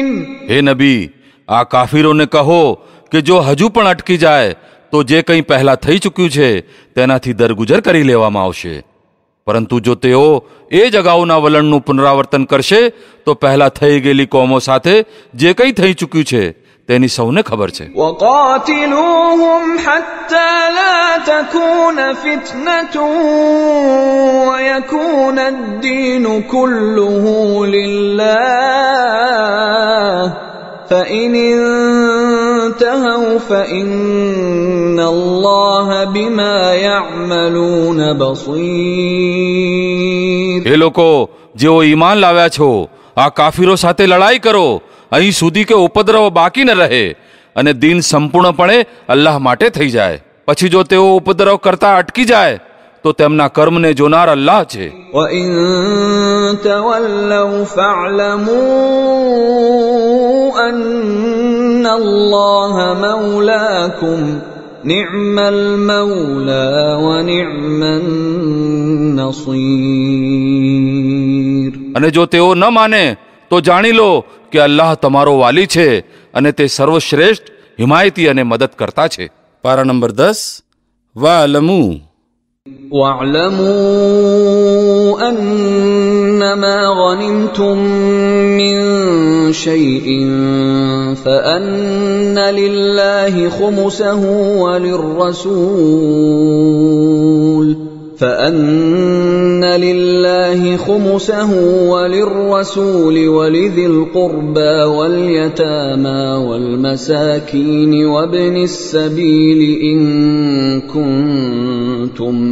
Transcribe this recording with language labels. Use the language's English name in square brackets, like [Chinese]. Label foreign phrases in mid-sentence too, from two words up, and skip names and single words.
[Gujarati] હે નબી, આ કાફીરોને કહો કે જો હજુ પણ અટકી જાય તો જે કંઈ પહેલા થઈ ચૂક્યું છે તેનાથી દરગુજર કરી લેવામાં આવશે. પરંતુ જો તેઓ એ જ અગાઉના વલણનું પુનરાવર્તન કરશે તો પહેલા થઈ ગયેલી કોમો સાથે જે કંઈ થઈ ચૂક્યું છે તેની સૌને ખબર છે. [Arabic] وقاتلوهم حتى لا تكون فتنة ويكون الدين كله لله فإن انتهوا فإن الله بما يعملون بصير. [Gujarati] એ લોકો જેઓ ઈમાન લાવ્યા છો, આ કાફીરો સાથે લડાઈ કરો અહીં સુધી કે ઉપદ્રવ બાકી ન રહે અને દીન સંપૂર્ણપણે અલ્લાહ માટે થઈ જાય. પછી જો તેઓ ઉપદ્રવ કરતા અટકી જાય તો તેમના કર્મને જોનાર અલ્લાહ છે. [Arabic] وَإِن تَوَلَّوْا فَاعْلَمُوا أَنَّ اللَّهَ مَوْلَاكُمْ نِعْمَ الْمَوْلَى وَنِعْمَ النَّصِيرُ. [Gujarati] અને જો તેઓ ન માને તો જાણી લો કે અલ્લાહ તમારો વાલી છે અને તે સર્વશ્રેષ્ઠ હિમાયતી અને મદદ કરતા છે. પારા નંબર 10. વાલમુ [Arabic] واعلموا أنما غنمتم من شيء فأن لله خمسه وللرسول ولذي القربى واليتامى والمساكين وابن السبيل إن كنتم